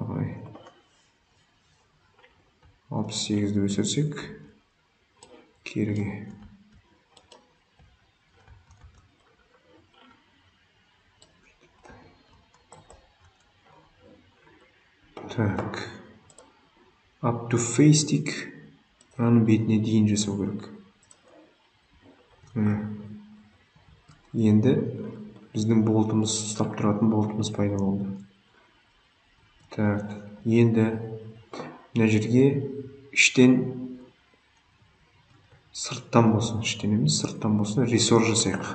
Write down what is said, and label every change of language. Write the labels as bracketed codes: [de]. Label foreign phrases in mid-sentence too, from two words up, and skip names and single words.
[kk] 68-ді өсірсек, керіге. Так, [en] up to face [kk] тик, мұның бетіне дейін жасау керек. Енді біздің болтымыз, ұстап тұратын болтымыз пайда болды. Так, енді мына жерге іштен, сырттан болсын, іштен емес, сырттан болсын, рессор жасайық.